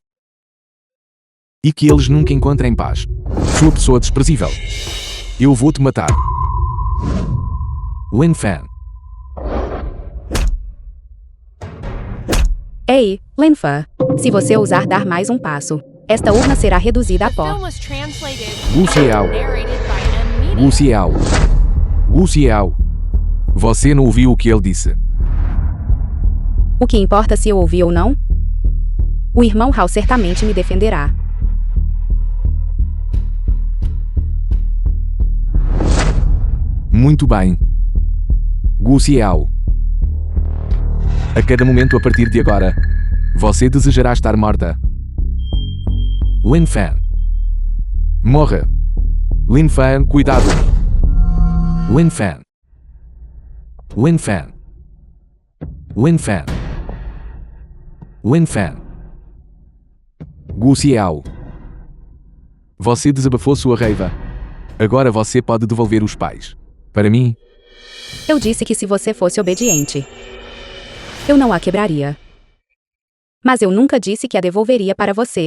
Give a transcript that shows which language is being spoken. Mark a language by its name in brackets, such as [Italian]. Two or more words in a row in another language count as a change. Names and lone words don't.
[Portuguese] E que eles nunca encontrem paz. Sua pessoa desprezível. Eu vou te matar. Wen Fan. Ei, Lenfa. Se você ousar dar mais um passo, esta urna será reduzida a [English] The [Portuguese] pó. [English] film was translated Gu Xiao. and narrated by M. Media. [Portuguese] Gu Xiao. Gu Xiao. Você não ouviu o que ele disse. O que importa se eu ouvi ou não? O irmão Hao certamente me defenderá. Muito bem. Gu Xiao. A cada momento a partir de agora, você desejará estar morta. Lin Fan. Morra. Lin Fan, cuidado. Lin Fan. Lin Fan. Lin Fan. Lin Fan. Gu Xiao. Você desabafou sua raiva. Agora você pode devolver os pais. Para mim, Eu disse que se você fosse obediente, eu não a quebraria. Mas eu nunca disse que a devolveria para você.